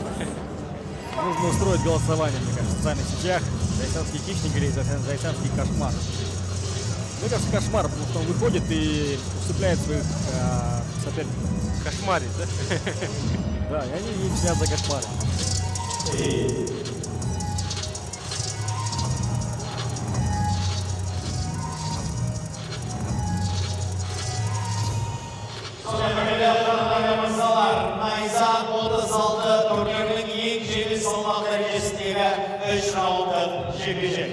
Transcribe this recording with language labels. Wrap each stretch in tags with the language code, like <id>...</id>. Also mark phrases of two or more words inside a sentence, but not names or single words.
<ru>Нужно устроить голосование, мне кажется, в социальных сетях. Зайсанский хищник или зайсанский кошмар. Мне кажется, кошмар, потому что он выходит и усыпляет своих соперников. Кошмарит, да? Да, и они не сидят за кошмары.</ru> <kk>Найза 36 турнирінің ең жеңіл салмақ дәрежесіндегі 3 раундтық жекпе-жек.</kk>